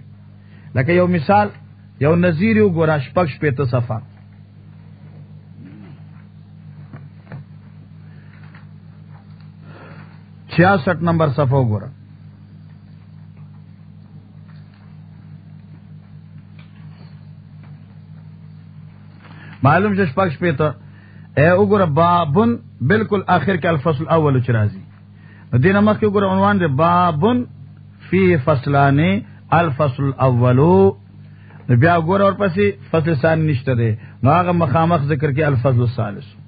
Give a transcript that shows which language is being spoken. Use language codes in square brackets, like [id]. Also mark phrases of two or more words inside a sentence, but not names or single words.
[ps] لکه یو مثال، یو نظیر یو ګورا شپږ شپته صفحه، چھیاسٹھ نمبر صفحه وګوره. معلوم چې شپږ شپته وګوره بابن بالکل آخر کې [ar] الفصل الاول [ps] چې راځي، دینه مخکې وګوره عنوان دی [ar] بابن فی فصلان الفصل الاول، [ps] بیا وګوره ورپسې [ar] فصل ثانی [ps] نشته دی، نو هغه مخامخ ذکر کې [ar] الفصل الثالث.